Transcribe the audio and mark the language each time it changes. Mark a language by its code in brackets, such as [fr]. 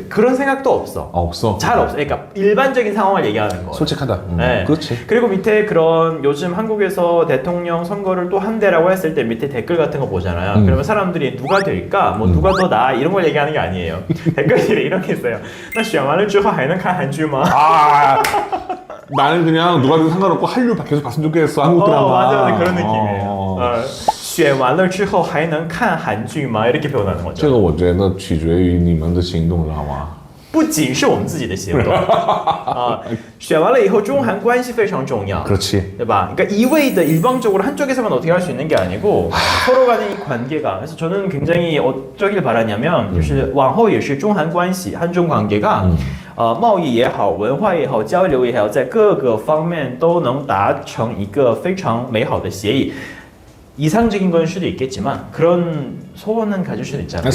[ko] 그런 생각도 없어. 없어. 잘 없어. 그러니까 일반적인 상황을 얘기하는 거예요. 솔직하다. 네. 그렇지. 그리고 밑에 그런 요즘 한국에서 대통령 선거를 또 한대라고 했을 때 밑에 댓글 같은 거 보잖아요. 그러면 사람들이 누가 될까? 뭐 누가 더 나아? 이런 걸 얘기하는 게 아니에요. 댓글들이 이런 게 있어요. [zh] 那选完了之后还能看韩剧吗? [ko] 나는 그냥 누가든 상관없고 한류 계속 봤으면 좋겠어. 한국 드라마. 맞아, 그런 느낌이에요. [zh] 选完了之后还能看韩剧吗? [ko] 이렇게 표현하는 거죠. [zh] 这个我觉得取决于你们的行动，知道吗？不仅是我们自己的行动选完了以后中韩关系非常重要 [ko] 그렇지. [zh] 对吧? [ko] 그러니까 이외의 일방적으로 한쪽에서만 어떻게 할 수 있는 게 아니고 서로 간의 이 관계가 그래서 저는 굉장히 어쩌길 바라냐면 [zh] 就是往后也是中韩关系 [ko] 한중 관계가 [zh] 贸易也好文化也好交流也好在各个方面都能达成一个非常美好的协议 [ko] 이상적인 건 수도 있겠지만 그런 소원은 가질 수도 있잖아요.